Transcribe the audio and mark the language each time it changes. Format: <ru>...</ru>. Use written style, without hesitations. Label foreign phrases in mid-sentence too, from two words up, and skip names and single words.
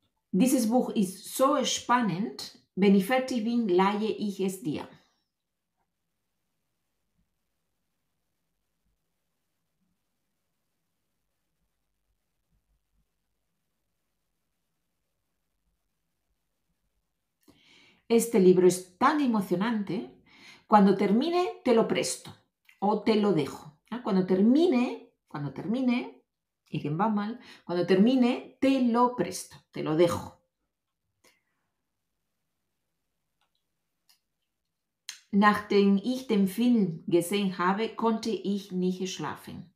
<de>Dieses Buch ist so spannend. Wenn ich fertig bin, leihe ich es dir.</de> <es>Este libro es tan emocionante. Cuando termine, te lo presto o te lo dejo. Cuando termine,</es> <de>irgendwann mal,</de> <es>cuando termine, te lo presto, te lo dejo.</es> <de>Nachdem ich den Film gesehen habe, konnte ich nicht schlafen.</de>